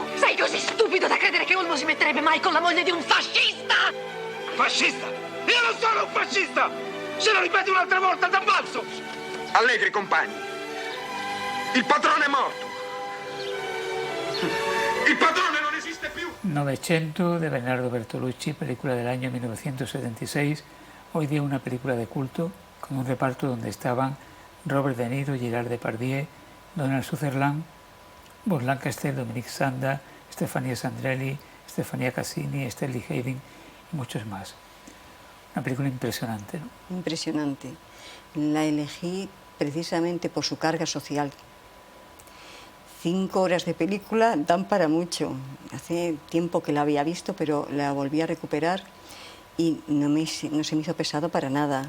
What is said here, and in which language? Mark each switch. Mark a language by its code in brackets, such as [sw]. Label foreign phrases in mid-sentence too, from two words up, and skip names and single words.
[it] Sei così stupido da credere che Olmo si metterebbe mai con la moglie di un fascista? Fascista? Io non sono un fascista! Se lo ripeti un'altra volta t'ammazzo! Allegri, compagni. Il padrone è morto. Il padrone non esiste più. [es] Novecento de Bernardo Bertolucci, película del año 1976, hoy día una película de culto con un reparto donde estaban Robert De Niro, Gerard Depardieu, Donald Sutherland, Burt Lancaster, Dominique Sanda, Stefania Sandrelli, Stefania Cassini, Sterling Hayden y muchos más. Una película impresionante, ¿no? Impresionante. La elegí precisamente por su carga social. 5 horas de película dan para mucho. Hace tiempo que la había visto, pero la volví a recuperar y no se me hizo pesado para nada.